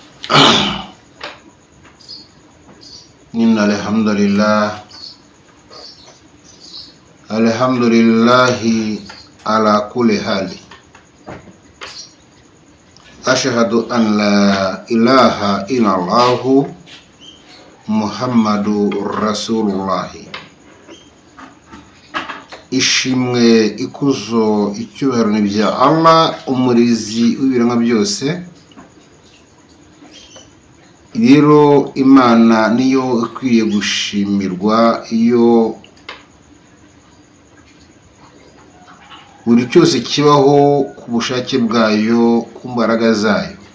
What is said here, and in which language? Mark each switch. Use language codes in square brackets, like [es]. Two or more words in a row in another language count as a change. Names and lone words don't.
[ar] إن الحمد لله على كل حال. أشهد أن لا إله إلا الله محمد رسول الله. [rw] Ishimwe, ikuzo, icyubahiro ni bya Allah, umurizi w'ibiremwa byose. Rero Imana niyo ikwiye gushimirwa, iyo buri cyose kibaho ku bushake bwayo, ku mbaraga zayo.